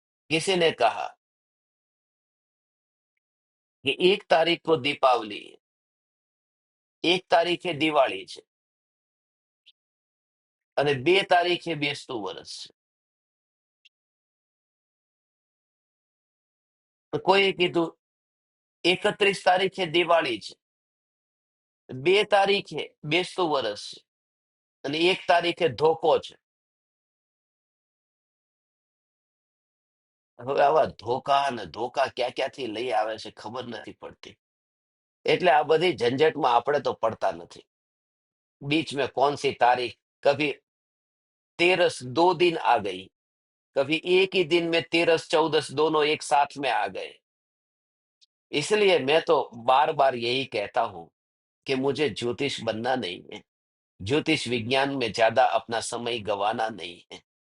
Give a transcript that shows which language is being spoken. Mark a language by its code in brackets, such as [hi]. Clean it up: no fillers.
[hi] किसी ने कहा कि 1 तारीख को दीपावली है, [gu] 1 તારીખે દિવાળી છે અને 2 તારીખે બેસતું વરસ છે। તો કોઈએ કીધું 31 તારીખે દિવાળી છે, 2 તારીખે બેસતું વરસ છે અને 1 તારીખે ધોકો છે। હવે આવા ધોકા અને ધોકા ક્યાં ક્યાંથી લઈ આવે છે ખબર નથી પડતી। એટલે આ બધી ઝંઝટમાં આપણે તો પડતા નથી। [hi] बीच में कौन सी तारीख, कभी तेरस 2 दिन आ गई, कभी एक ही दिन में तेरस चौदस दोनों एक साथ में आ गए। इसलिए मैं तो बार बार यही कहता हूं कि मुझे ज्योतिष बनना नहीं है, ज्योतिष विज्ञान में ज्यादा अपना समय गंवाना नहीं है।